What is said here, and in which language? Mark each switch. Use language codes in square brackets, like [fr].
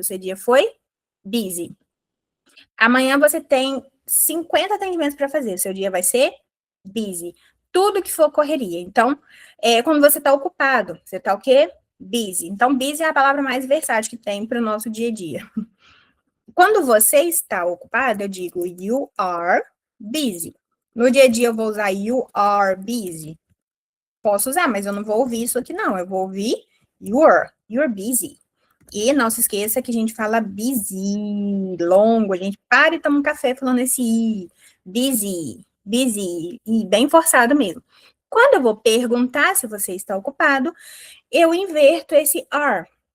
[pt] O seu dia foi busy. Amanhã você tem 50 atendimentos para fazer. O seu dia vai ser busy. Tudo que for correria. Então, quando você está ocupado, você está o quê? Busy. Então, busy é a palavra mais versátil que tem para o nosso dia a dia. Quando você está ocupado, eu digo [en] you are busy. [pt] No dia a dia eu vou usar [en] you are busy. [pt] Posso usar, mas eu não vou ouvir isso aqui, não. Eu vou ouvir [en] you're busy. [pt] E não se esqueça que a gente fala busy, longo, a gente para e toma um café falando esse i, busy, e bem forçado mesmo. Quando eu vou perguntar se você está ocupado, eu inverto esse are.